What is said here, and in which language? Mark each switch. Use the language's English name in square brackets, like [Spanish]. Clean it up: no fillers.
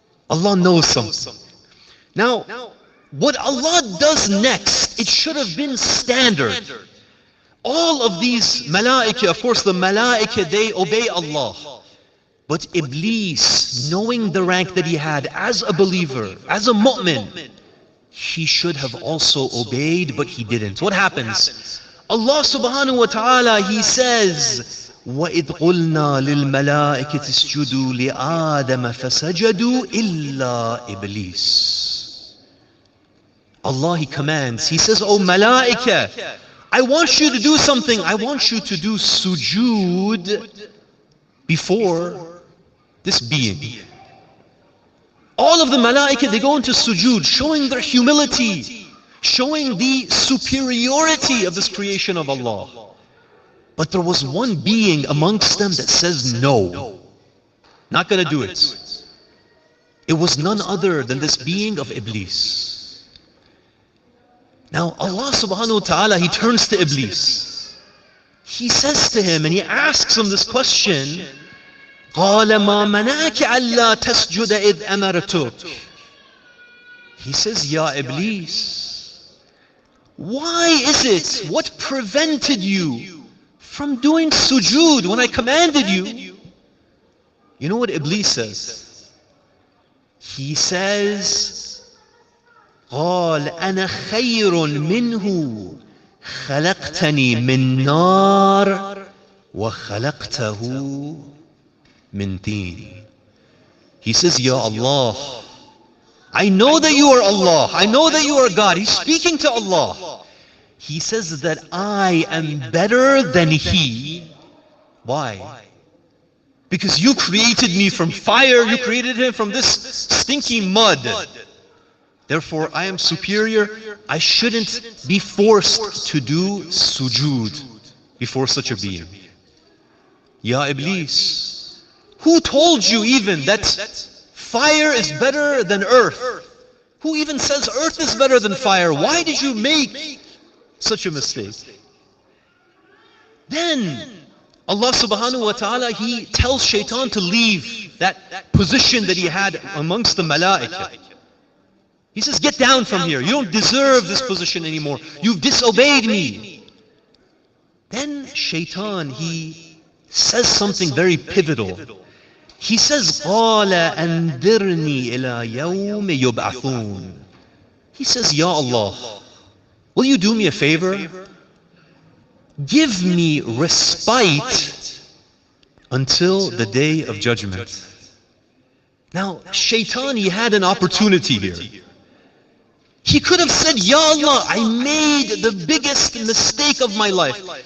[English] Allah knows something. Now, what Allah does next, it should have been standard. All of these malaika, of course the malaika, they obey Allah. But Iblis, knowing the rank that he had as a believer, as a mu'min, he should have also obeyed, but he didn't. What happens? [Arabic] Allah subhanahu wa ta'ala, [English] He says, [Arabic] وَإِذْ قُلْنَا لِلْمَلَائِكَةِ اسْجُدُوا لِآدَمَ فَسَجَدُوا إِلَّا إِبْلِيسَ. [English] Allah, He commands, He says, "Oh malaika, I want you to do something. I want you to do sujood before this being." All of the malaika, they go into sujood, showing their humility, showing the superiority of this creation of Allah. But there was one being amongst them that says, "No, not gonna do it." It was none other than this being of Iblis. Now Allah subhanahu wa ta'ala, He turns to Iblis. He says to him, and He asks him this question, [Arabic] قَالَ مَا مَنَعَكَ أَلَّا تَسْجُدَ إِذْ أَمَرْتُكَ. [English] He says, "Ya Iblis, why is it, what prevented you from doing sujood when I commanded you?" You know what Iblis says? He says, [Arabic] قال أنا خير منه خلقتني من نار وخلقته min teen. [English] He says, Ya Allah, I know that you are Allah. I know that you are God. He's speaking to Allah. He says that I am better than he. Why? Because you created me from fire. You created him from this stinky mud. Therefore, I am superior. I shouldn't be forced to do sujood before such a being. Ya Iblis, who told you even that fire is better than earth? Who even says earth is better than fire? Why did you make such a mistake? Then Allah subhanahu wa ta'ala, He tells Shaitan to leave that position that he had amongst the malaika. He says, get down from here. You don't deserve this position anymore. You've disobeyed me. Then Shaitan, he says something very pivotal. He says, [Arabic] قَالَ أَنذِرْنِي إِلَى يَوْمِ يُبْعَثُونَ. [English] He says, Ya Allah, will you do me a favor? Give me respite until the day of judgment. Now, Shaitan, he had an opportunity here. He could have said, Ya Allah, I made the biggest mistake of my life.